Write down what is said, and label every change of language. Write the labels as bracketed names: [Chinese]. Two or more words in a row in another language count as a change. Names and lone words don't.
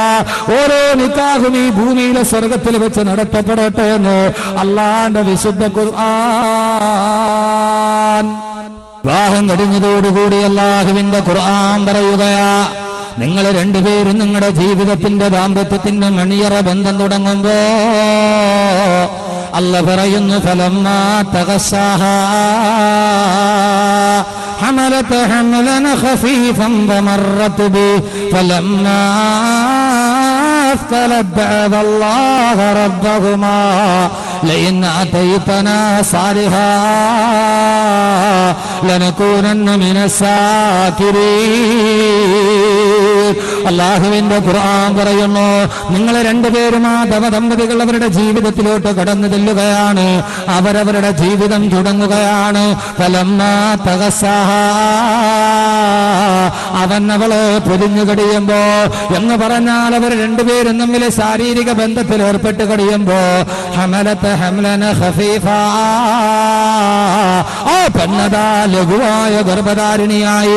[Malayalam] ഓരോ നിക്കാഹും ഈ ഭൂമിയിലെ സ്വർഗത്തിൽ വെച്ച് നടത്തപ്പെടട്ടെ എന്ന് അള്ളാന്റെ വിശുദ്ധ ഖുർആൻ. വിവാഹം കഴിഞ്ഞതോടുകൂടി അല്ലാഹുവിന്റെ ഖുർആൻ പറയുകയാ, നിങ്ങൾ രണ്ടുപേരും നിങ്ങളുടെ ജീവിതത്തിന്റെ ദാമ്പത്യത്തിന്റെ മണിയറ ബന്ധം തുടങ്ങുമ്പോ അല്ലാഹു പറയുന്നു, [Arabic] فلما تغشاها حملت حملا خفيفا فمرت به فلما أثقلت دعوا الله ربهما لئن آتيتنا صالحا لنكونن من الشاكرين. [Malayalam] അല്ലാഹുവിന്റെ ഖുർആൻ പറയുന്നു, നിങ്ങൾ രണ്ടുപേരും ആ ദമ്പതികൾ അവരുടെ ജീവിതത്തിലോട്ട് കടന്നു ചെല്ലുകയാണ്, അവരവരുടെ ജീവിതം തുടങ്ങുകയാണ്. [Arabic] فلما تغشاها, [Malayalam] അവൻ അവളെ പൊതിഞ്ഞു കഴിയുമ്പോ എന്ന് പറഞ്ഞാൽ അവർ രണ്ടുപേരും തമ്മിൽ ശാരീരിക ബന്ധത്തിൽ ഏർപ്പെട്ട് കഴിയുമ്പോ [Arabic] حملت حملا خفيفا, [Malayalam] ആ പെണ്ണതാ ലഘുവായ ഗർഭധാരിണിയായി.